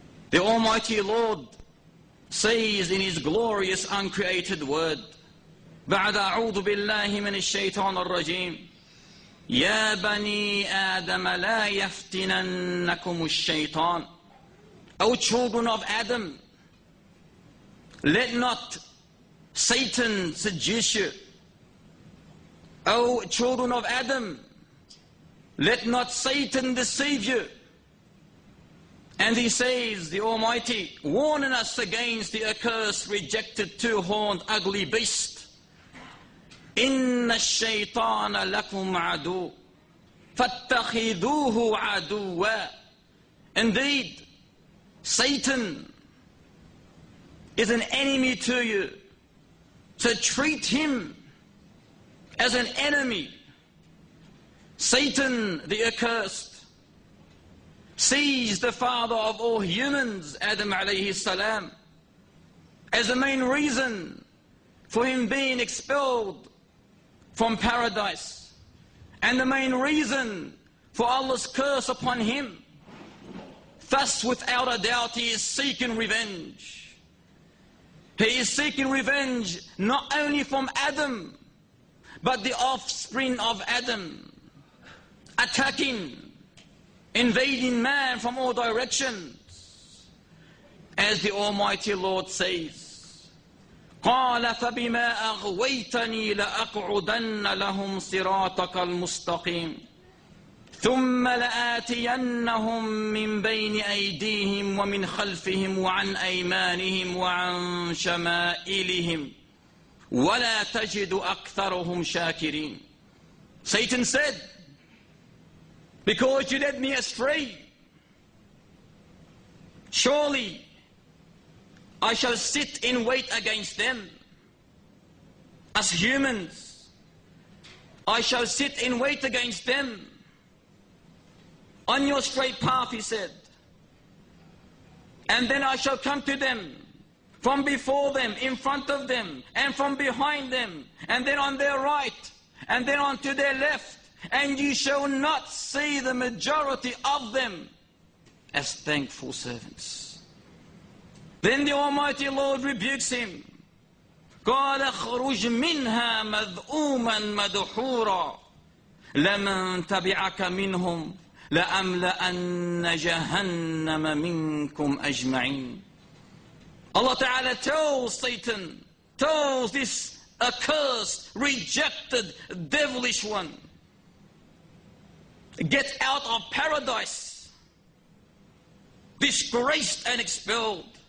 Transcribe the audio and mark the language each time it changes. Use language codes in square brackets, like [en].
[en] The Almighty Lord says in His glorious uncreated word, [ar] بعد أعوذ بالله من الشيطان الرجيم يا بني آدم لا يفتننكم الشيطان. [en] O children of Adam, let not Satan seduce you. O children of Adam, let not Satan deceive you. And he says, the Almighty, warning us against the accursed, rejected, two-horned, ugly beast. [ar] إن الشيطان لكم عدو فاتخذوه عدوا. [en] Indeed, Satan is an enemy to you, so treat him as an enemy. Satan, the accursed, sees the father of all humans, Adam alayhi salam, as the main reason for him being expelled from paradise, and the main reason for Allah's curse upon him. Thus, without a doubt, he is seeking revenge. He is seeking revenge not only from Adam, but the offspring of Adam, attacking, invading man from all directions. As the Almighty Lord says, [ar] قال فبما أغويتني لأقعدن لهم صراطك المستقيم ثم لآتينهم من بين أيديهم ومن خلفهم وعن أيمانهم وعن شمائلهم ولا تجد أكثرهم شاكرين. [en] Satan said, because you led me astray, surely I shall sit in wait against them. As humans, I shall sit in wait against them. On your straight path, he said. And then I shall come to them, from before them, in front of them, and from behind them, and then on their right, and then on to their left. And you shall not see the majority of them as thankful servants. Then the Almighty Lord rebukes him. [ar] قال اخرج منها مذءوما مدحورا لمن تبعك منهم لأملأن جهنم منكم أجمعين. [en] Allah Ta'ala tells Satan, tells this accursed, rejected, devilish one, get out of paradise, disgraced and expelled.